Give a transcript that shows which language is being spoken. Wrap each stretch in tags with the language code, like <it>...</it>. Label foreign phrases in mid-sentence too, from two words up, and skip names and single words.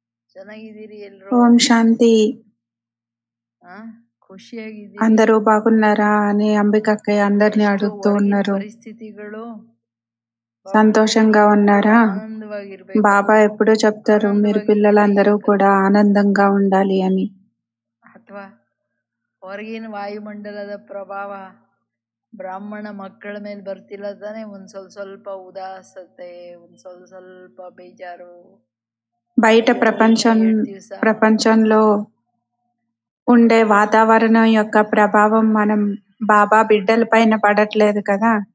<kn>ಚೆನ್ನಾಗಿದ್ದೀರಿ ಎಲ್ರು?</kn> <te>ఓం శాంతి.</te> <kn>ಖುಷಿಯಾಗಿದ್ದೀರಿ?</kn> <te>అందరూ బాగున్నారా అని అంబికక్కయ్య అందరిని</te> <kn>ಎಷ್ಟು</kn> <te>అడుగుతూ</te> <kn>ಹೊರಗಿನ</kn> <te>ఉన్నారు.</te> <kn>ಪರಿಸ್ಥಿತಿಗಳು</kn> <te>సంతోషంగా ఉన్నారా?</te> <kn>ఆనందವಾಗಿರ್ಬೇಕು.</kn> <te>బాబా ఎప్పుడూ చెప్తారు మీరు పిల్లలందరూ కూడా ఆనందంగా ఉండాలి అని.</te> <kn>ಅಥವಾ ಹೊರಗಿನ ವಾಯುಮಂಡಲದ ಪ್ರಭಾವ ಬ್ರಾಹ್ಮಣ ಮಕ್ಕಳ ಮೇಲೆ ಬರ್ತಿಲ್ಲ ತಾನೆ? ಒಂದ್ ಸ್ವಲ್ಪ ಉದಾಸತೆ, ಒಂದ್ ಸ್ವಲ್ಪ ಬೇಜಾರು.</kn> <te>బయట ప్రపంచంలో ఉండే వాతావరణం యొక్క ప్రభావం మనం బాబా బిడ్డల పైన పడట్లేదు కదా.</te>